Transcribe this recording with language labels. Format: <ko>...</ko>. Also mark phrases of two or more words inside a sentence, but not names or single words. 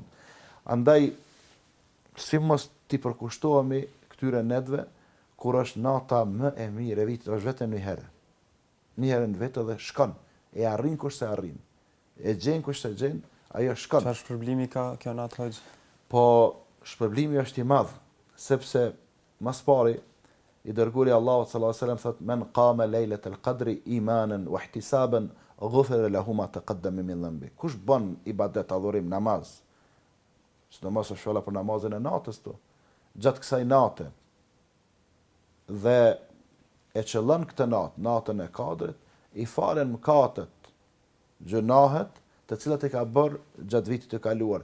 <sq>Andaj si mos ti përkushtohemi këtyre netve kur është nata më e mirë e vitit, është vetëm një herë. Një herë në vetë dhe shkon. E arrin kush se arrin. E gjen kush se gjen, ajo shkon. Çfarë shpërblimi ka kjo natë hoxh? Po shpërblimi është i madh, sepse mas pari i dërguri Allahu</sq> <ar>صلى الله عليه وسلم</ar> <sq>thot</sq> <ar>من قام ليلة القدر إيمانا واحتسابا غفر له ما تقدم من ذنبه.</ar> <sq>Kush bën ibadet, adhurim, namaz, sidomos është fjalë për namazin e natës tu, gjatë kësaj nate, dhe e qëllon këtë natë, natën e kadrit, i falen mëkatet, gjunahet, të cilat e ka bërë gjatë vitit të kaluar.</sq>